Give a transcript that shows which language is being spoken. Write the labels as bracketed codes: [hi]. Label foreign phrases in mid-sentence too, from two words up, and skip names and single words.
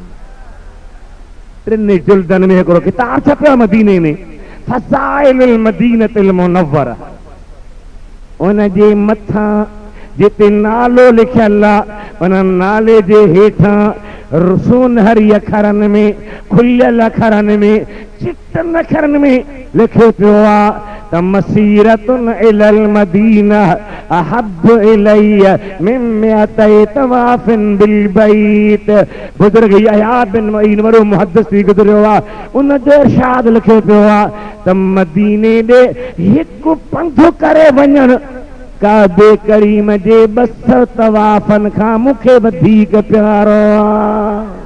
[sd] टिनि जुल्दनि में हिकिड़ो किताब छपियो मदीने में, फ़ज़ाइलुल मदीनतिल मुनव्वरा, उन जे मथां जिते नालो लिखियल आहे उन नाले जे हेठां सोनहरी अखरनि में, खुलियल अखरनि में, चिटनि अखरनि में लिखियो पियो आहे त [ar] مسيرة إلى المدينة أحب إلي من مائتي طواف بالبيت. [sd] बुज़ुर्ग यहया बिन मईन वॾो मुहद्दिस गुज़रियो आहे, उन जो इरशाद लिखियो पियो आहे त मदीने ॾे हिकु पंधु करे वञणु काबे करीम जे 200 तवाफ़नि खां मूंखे वधीक प्यारो आहे।